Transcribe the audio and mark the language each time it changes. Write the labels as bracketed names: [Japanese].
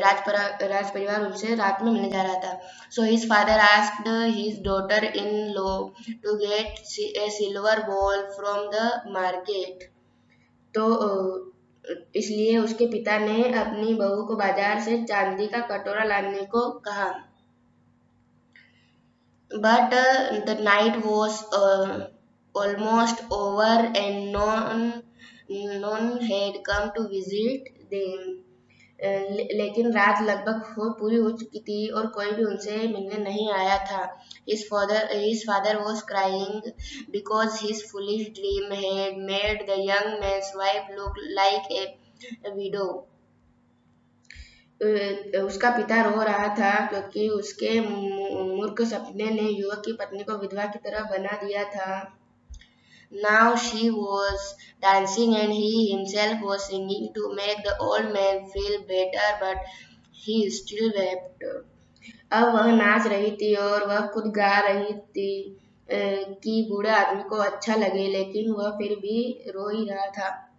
[Hindi] राज परिवार उनसे रात में मिलने जा रहा था। [English] So his father asked his daughter-in-law to get a silver ball from the market. [Hindi] तो इसलिए उसके पिता ने अपनी बहू को बाजार से चांदी का कटोरा लाने को कहा। [English] But the night was almost over and none had come to visit them. [Hindi] लेकिन रात लगभग पूरी हो चुकी थी और कोई भी उनसे मिलने नहीं आया था। [English] His father was crying because his foolish dream had made the young man's wife look like a widow. [Hindi] उसका पिता रो रहा था क्योंकि उसके मूर्ख सपने ने युवक की पत्नी को विधवा की तरह बना दिया था। [English] Now she was dancing and he himself was singing to make the old man feel better, but he still wept. [Hindi] अब वह नाच रही थी और वह खुद गा रही थी कि बूढ़े आदमी को अच्छा लगे, लेकिन वह फिर भी रो ही रहा था।